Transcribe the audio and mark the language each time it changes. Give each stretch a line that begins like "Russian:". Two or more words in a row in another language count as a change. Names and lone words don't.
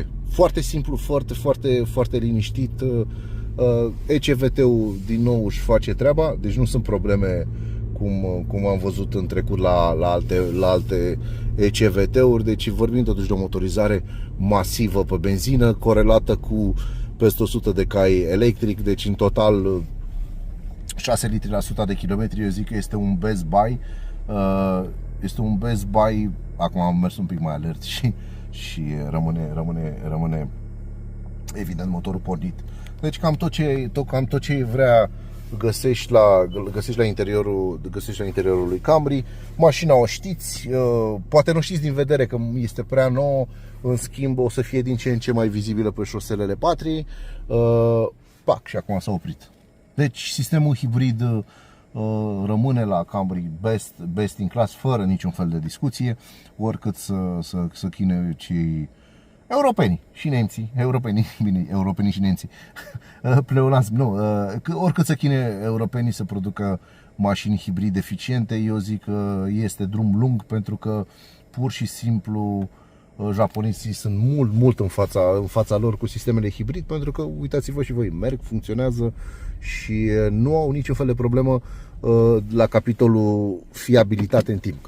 Romanian: Foarte simplu, foarte liniștit. ECVT-ul din nou își face treaba, deci nu sunt probleme cum am văzut în trecut la alte ECVT-uri. Deci vorbim totuși de o motorizare masivă pe benzină, corelată cu peste 100 de cai electric, deci în total 6 litri la 100 de kilometri. Eu zic că este un
English: best buy.
Romanian: Este un
English: best buy.
Romanian: Acum am mers un pic mai alert și rămâne evident motorul pornit. Deci cam tot ce vrea găsești la interiorul lui Camry. Mașina o știți, poate nu știți din vedere că este prea nouă, în schimb o să fie din ce în ce mai vizibilă pe șoselele Patriei. Și acum s-a oprit. Deci sistemul hibrid rămâne la Camry
English: best in class,
Romanian: fără niciun fel de discuție, oricât să chine cei europenii și nemții, europenii și nemții, pleonasm, nu, oricât să chine europenii să producă mașini hibrid eficiente, eu zic că este drum lung, pentru că pur și simplu japonezii sunt mult în fața lor cu sistemele hibrid, pentru că uitați-vă și voi, merg, funcționează și nu au niciun fel de problemă la capitolul fiabilitate în timp.